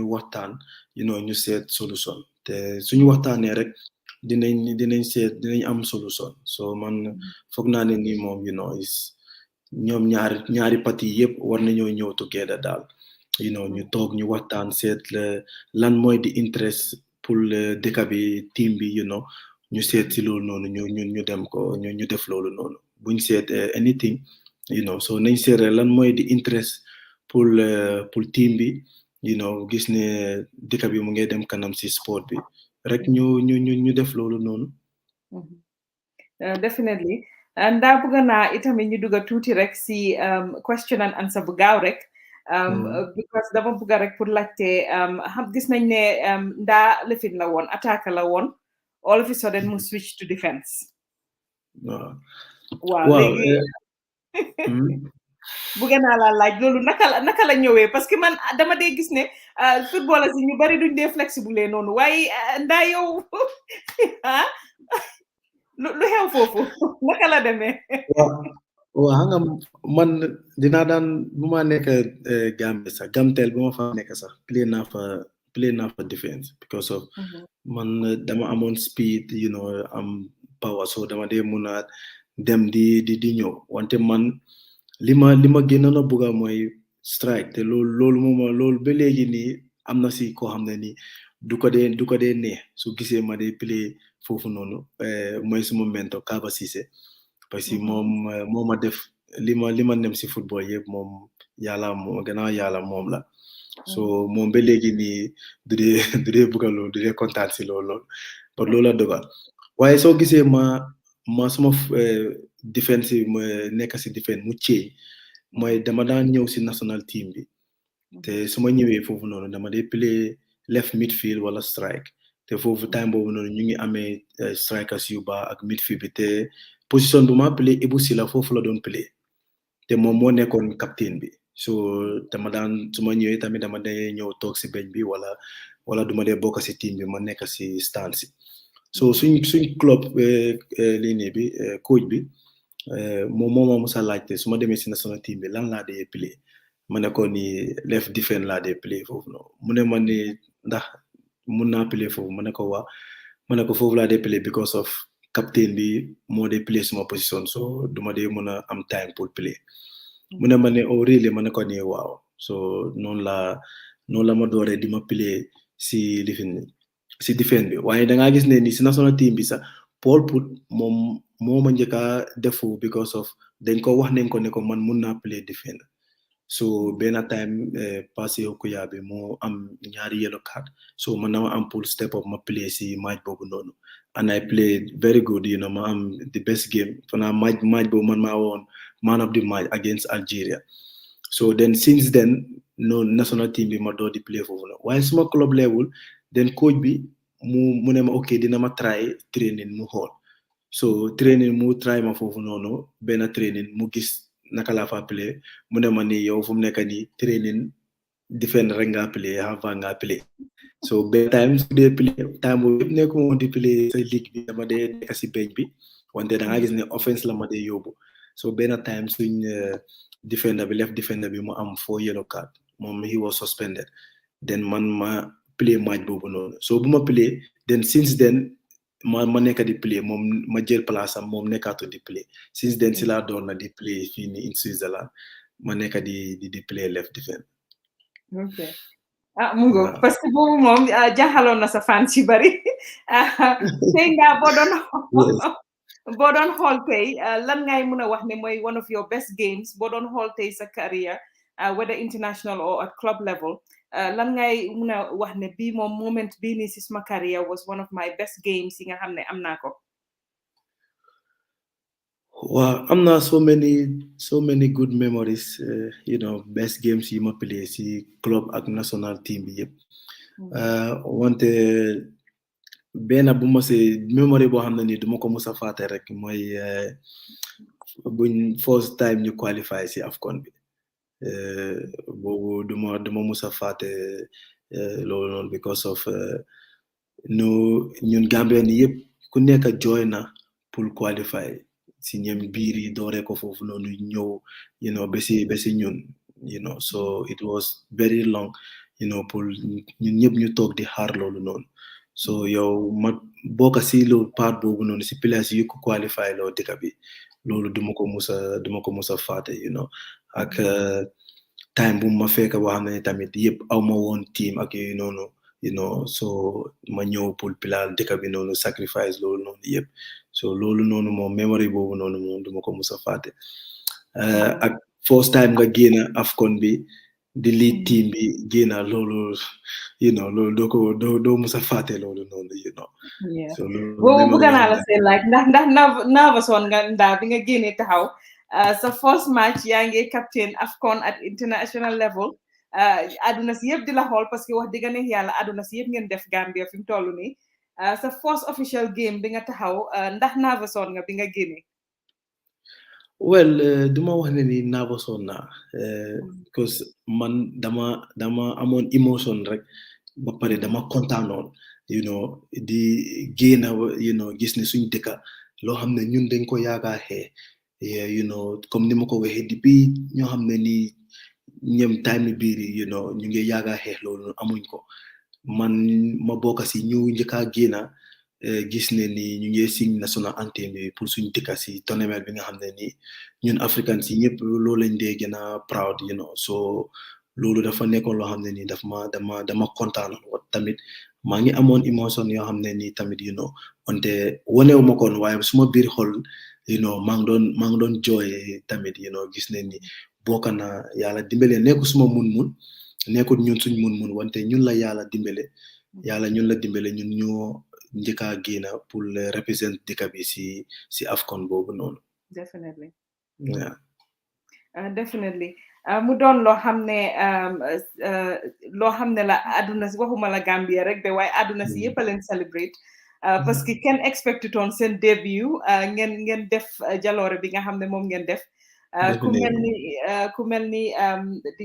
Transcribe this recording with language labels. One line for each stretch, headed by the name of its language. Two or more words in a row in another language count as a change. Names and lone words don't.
Wolof: waxtaan ñu seet solution te suñu waxtaanee rek dinañ am solution so man foog naa ne nii moom ñoom ñaari parti yëpp war nañoo ñëw together daal ñu toog ñu waxtaan seet lan mooy di interest pour dëkk bi team bi ñu seet ci loolu noonu ñu dem ko ñu def loolu noonu buñ seet anything so nañ seet lan mooy di interest pour team bi gis ne dëkk bi mu ngi dem kanam si sport bi rek ñu def loolu noonu. Definitely ndaa bëgg naa itamit ñu dugga tuuti rek si
English: question and answer
Wolof: bu gaaw rek because dama bëgg rek pour laajte xam gis nañ ne ndaa lifin la woon attaque la woon
English: all of a sudden
Wolof: mu
English: switch to defense.
Wolof: waaw léegi bëgg naa la laaj loolu naka la ñëwee
French: parce que
Wolof: man dama dee gis ne footballers yi ñu bari duñ dee flexible noonu waaye ndaa yow lu xew foofu naka la demee. waaw xam nga man dinaa daan bu ma nekk Gambie sax Gamtel bu ma fa nekk sax play naa fa defense
English: because of
Wolof: man dama amoon speed am power so dama dee mun a dem di ñëw wante man li ma gënoon a bëgg mooy strike te loolu ba léegi nii am na si koo xam ne nii du ko dee neex su gisee ma dee play foofu noonu mooy suma mentor Kaba Cissé
French: parce que
Wolof: moom ma def li ma nem si football yëpp moom gannaaw yàlla moom la so moom ba léegi nii du dee bëgg loolu du dee kontaan si loolu par loolu la dogal waaye soo gisee ma suma defense nekk si defense mu ceeñ mooy dama daan ñëw si
English: national team
Wolof: bi te su ma ñëwee foofu noonu dama dee play
English: left midfield
Wolof: wala strike te foofu time boobu noonu ñu ngi amee strikers yu baax ak midfield bi te position bu ma play Ibou Sila foofu la doon play te moom moo nekkoon captain bi so dama daan su ma ñëwee tamit dama dee ñëw toog si bench bi wala duma dee bokk si team bi ma nekk si stand si so suñ club lii nii bi coach bi moom moo ma musa laajte su ma demee si
English: national team
Wolof: bi lan laa dee play ma ne ko ni
English: left defense
Wolof: laa dee play foofu noonu mu ne ma ni ndax mun naa play foofu ma ne ko waa ma ne ko foofu laa dee play
English: because of
Wolof: captain bi moo dee play suma position so duma dee mën a am time pour play mu ne ma ne
English: oh really
Wolof: ma ne ko nii waaw so noonu la ma dooree di ma play si defense bi waaye dangaa gis ne ni si
English: national team
Wolof: bi sax Paul Put moom moo ma njëkk a defu
English: because of
Wolof: dañ ko wax nañ ko ne ko man mun naa play defense so benn time passé okuya bi moo am ñaari
English: yellow card
Wolof: so man dama am pour
English: step up
Wolof: ma play si match boobu noonu
English: and I played very good
Wolof: ma am
English: the best game
Wolof: fanaa match boobu man maa woon
English: man of the match against Algeria so then since then
Wolof: no
English: national team
Wolof: bi ma door di play foofu noonu waaye suma
English: club level then coach
Wolof: bi mu ne ma ok dina ma try training mu xool so training mu try ma foofu noonu benn training mu gis naka laa fa play mu ne ma ni yow fu mu nekk nii training defend rek nga play avant nga play so benn time su dee play time boobu yëpp nekkuma woon di play sa ligue bi dama dee nekk si bench bi wante da nga gis ne offense la ma dee yóbbu so benn time suñ defender bi
English: left defender
Wolof: bi mu am 4
English: yellow card
Wolof: moom
English: he was suspended then
Wolof: man ma play match boobu noonu so bu ma play then
English: since then
Wolof: ma nekk di play moom ma jël place am moom nekkaatu di play
English: since then
Wolof: si laa doon na di play fii ni
English: in Switzerland
Wolof: ma nekk di play
English: left defense.
Wolof: ok mu ngo
French: parce que
Wolof: boobu moom jaaxaloon na sa fans yu bari tey nga boo doon xool tey lan ngay mën a wax ne mooy
English: one of your best games
Wolof: boo doon xool tey sa career
English: whether international or at club level
Wolof: lan ngay mën a wax ne bii moom moment bii nii si suma career
English: was one of my best games
Wolof: yi nga xam ne am naa ko. waaw am naa
English: so many good memories best games
Wolof: yi ma play si club ak
English: national team
Wolof: bi yëpp wante benn bu ma si memory boo xam ne nii duma ko musa fàtte rek mooy buñ
English: first time
Wolof: ñu qualify si AFCON bi boobu duma musa fàtte loolu noonu
English: because of
Wolof: ñun Gambian yëpp ku nekk jooy na pour qualify si ñem biir yi dooree ko foofu noonu ñëw besi ñun
English: so it was very long
Wolof: pour ñun ñëpp ñu toog di xaar loolu noonu so yow ma bokk si loolu part boobu noonu si place yu ko qualify loo dëkk bi loolu duma ko musa fàtte ak time bu ma fekk boo xam ne tamit yëpp aw ma woon team ak yooyu noonu
English: you know, so
Wolof: ma ñëw pour pilal dëkk bi noonu sacrifice loolu noonu yëpp so loolu noonu moom memory boobu noonu moom duma ko mus a fàtte ak
English: first time
Wolof: nga génn AFCON bi di lead team bi génn loolu
English: you know
Wolof: loolu doo mus a fàtte loolu noonu
English: you know so
Wolof: boobu bëgg naa la seen laaj ndax nervous woon nga ndaa bi nga génnee taxaw sa
English: first match
Wolof: yaa ngi captain AFCON
English: at international level
Wolof: aduna si yëpp di la xool
French: parce que
Wolof: wax dëgg ne yàlla aduna si yëpp ngeen def Gambia fi mu toll nii sa
English: first official game
Wolof: bi nga taxaw ndax nervous woon nga bi nga génnee well duma wax ne ni nervous woon naa because man dama amoon emotion rek ba pare dama kontaanoon
English: you know
Wolof: di génn
English: you know
Wolof: gis ne suñ dëkka loo xam ne ñun dañ ko yaakaaree
English: you know
Wolof: comme ni ma ko waxee depuis ñoo xam ne nii ñem time biir
English: you know
Wolof: ñu ngi yaakaaree loolu amuñ ko man ma bokk si ñu njëkkaa génn gis ne ni ñu ngi
English: sing national anthem
Wolof: bi pour suñ dëkka si tournament bi nga xam ne nii ñun africains yi ñëpp loolu lañ dee gën a proud
English: you know so
Wolof: loolu dafa nekkoon loo xam ne nii dama kontaan tamit maa ngi amoon émotion yoo xam ne nii tamit
English: you know
Wolof: wante wanewu ma koon waaye suma biir xol
English: you know
Wolof: maa ngi doon jooy tamit
English: you know
Wolof: gis ne ni bokk na yàlla dimbale nekku suma mun nekkul ñun suñ mun wante ñun la yàlla dimbale ñun la dimbale ñun ñoo njëkkaa génna pour represent dëkk bi si AFCON boobu noonu definitely yeah definitely mu doon loo xam ne la aduna si waxuma la Gambia rek de waaye aduna si yëpp a leen celebrate
French: parce que
Wolof: kenn expecté toon seen début ngeen def jaloore bi nga xam ne moom ngeen def ku mel ni di